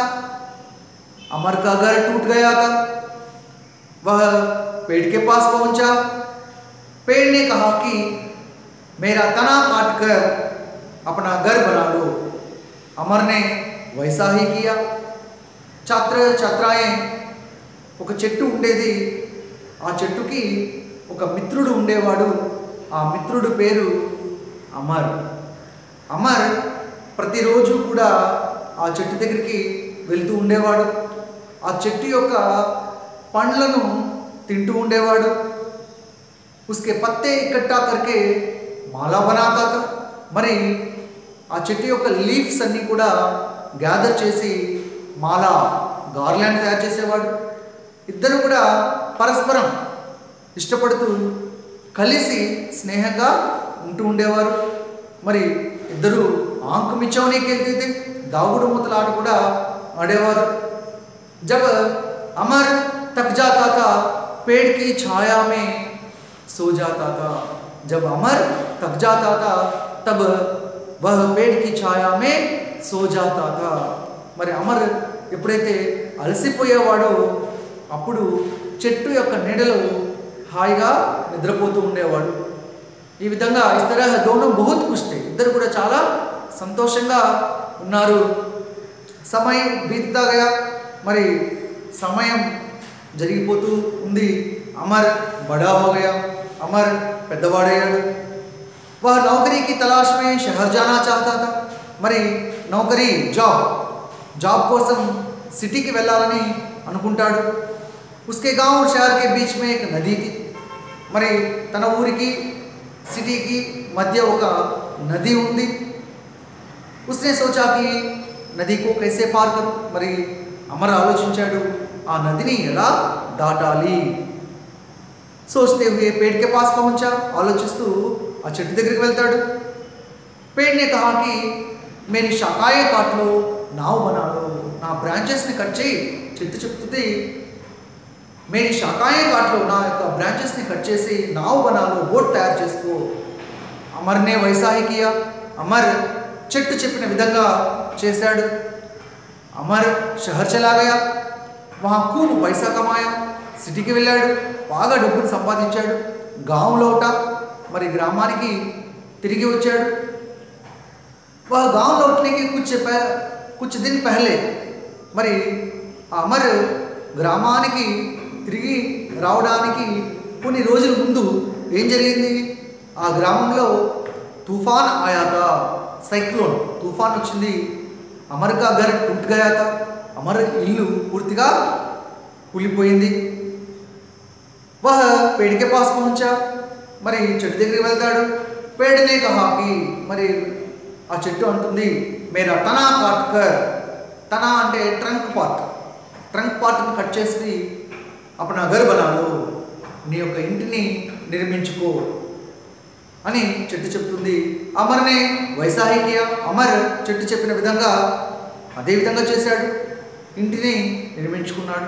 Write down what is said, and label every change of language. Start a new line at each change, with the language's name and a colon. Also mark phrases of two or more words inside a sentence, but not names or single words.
Hindi: अमर का घर टूट गया था। वह पेड़ के पास पहुंचा। पेड़ ने कहा कि मेरा तना काट कर अपना घर बना लो। अमर ने वैसा ही किया। छात्र छात्राएं,
Telugu: ఒక చెట్టు ఉండేది। ఆ చెట్టుకి ఒక మిత్రుడు ఉండేవాడు। ఆ మిత్రుడు పేరు అమర్। అమర్ ప్రతిరోజు కూడా ఆ చెట్టు దగ్గరికి వెళ్తూ ఉండేవాడు। ఆ చెట్టు యొక్క పండ్లను తింటూ ఉండేవాడు।
Hindi: उसके पत्ते इकट्ठा करके माला बनाता था।
Telugu: మరి ఆ చెట్టు యొక్క లీవ్స్ అన్నీ కూడా గ్యాదర్ చేసి మాలా, గార్లాండ్ తయారు చేసేవాడు। ఇద్దరు కూడా పరస్పరం ఇష్టపడుతూ కలిసి స్నేహంగా ఉంటూ ఉండేవారు। మరి ఇద్దరు
Hindi: आँख मिचौनी खेलते थे,
Telugu: दागुड़ मूतल आट కూడా ఆడేవారు।
Hindi: जब अमर थक जाता था, पेड़ की छाया में सो जाता था। जब अमर थक जाता था, तब वह पेड़ की छाया में सो जाता था।
Telugu: మరి అమర్ ఎప్పుడైతే అలసిపోయేవాడో అప్పుడు చెట్టు యొక్క నీడలో హాయిగా నిద్రపోతూ ఉండేవాడు। ఈ విధంగా
Hindi: इस तरह दोनों बहुत खुश थे।
Telugu: ఇద్దరు కూడా చాలా సంతోషంగా ఉన్నారు।
Hindi: समय बीतता गया।
Telugu: మరి సమయం జరిగిపోతూ ఉంది।
Hindi: अमर बड़ा हो गया।
Telugu: అమర్ పెద్దవాడయ్యాడు।
Hindi: वह नौकरी की तलाश में शहर जाना चाहता था।
Telugu: మరి నౌకరీ జాబ్ కోసం సిటీకి వెళ్ళాలని అనుకుంటాడు।
Hindi: उसके गांव और शहर के बीच में एक नदी थी।
Telugu: మరి తన ఊరికి సిటీకి మధ్య ఒక నది ఉంది।
Hindi: उसने सोचा कि नदी को कैसे पार करूं।
Telugu: మరి అమర్ ఆలోచించాడు, ఆ నదిని ఎలా దాటాలి।
Hindi: सोचते हुए पेड़ के पास पहुंचा।
Telugu: ఆలోచిస్తూ ఆ చెట్టు దగ్గరికి వెళ్తాడు।
Hindi: पेड़ ने कहा कि मेरी शाखाएं काट लो, नाव बना लो।
Telugu: నా బ్రాంచెస్ని కట్ చేయి। చెట్టు చెప్తుంది,
Hindi: मेरी शाखाएं काट लो,
Telugu: నా యొక్క బ్రాంచెస్ని కట్ చేసి
Hindi: नाव बना लो,
Telugu: బోట్ తయారు చేసుకో।
Hindi: अमर ने वैसा ही किया।
Telugu: అమర్ చెట్టు చెప్పిన విధంగా చేశాడు।
Hindi: अमर शहर चला गया, वहाँ खूब पैसा कमाया,
Telugu: సిటీకి వెళ్ళాడు, బాగా డబ్బులు సంపాదించాడు,
Hindi: गांव लौटा,
Telugu: మరి గ్రామానికి తిరిగి వచ్చాడు।
Hindi: वह गांव लौटने के कुछ दिन पहले
Telugu: మరి అమర్ గ్రామానికి తిరిగి రావడానికి కొన్ని రోజుల ముందు ఏం జరిగింది, ఆ గ్రామంలో
Hindi: तूफान आया था,
Telugu: సైక్లోన్ तूफान వచ్చింది।
Hindi: अमर का घर टूट गया था, अमर
Telugu: ఇల్లు పూర్తిగా కూలిపోయింది।
Hindi: वह पेड़ के पास पहुंचा,
Telugu: మరి చెట్టు దగ్గరికి వెళ్తాడు।
Hindi: पेड़ ने कहा कि
Telugu: మరి ఆ చెట్టు అంటుంది,
Hindi: मेरा तना काट कर, तना
Telugu: అంటే ట్రంక్ పార్ట్ని కట్ చేసి
Hindi: अपना घर बना लो,
Telugu: నీ యొక్క ఇంటిని నిర్మించుకో అని చెట్టు చెప్తుంది।
Hindi: अमर ने वैसा ही किया,
Telugu: అమర్ చెట్టు చెప్పిన విధంగా అదే విధంగా చేశాడు, ఇంటిని నిర్మించుకున్నాడు।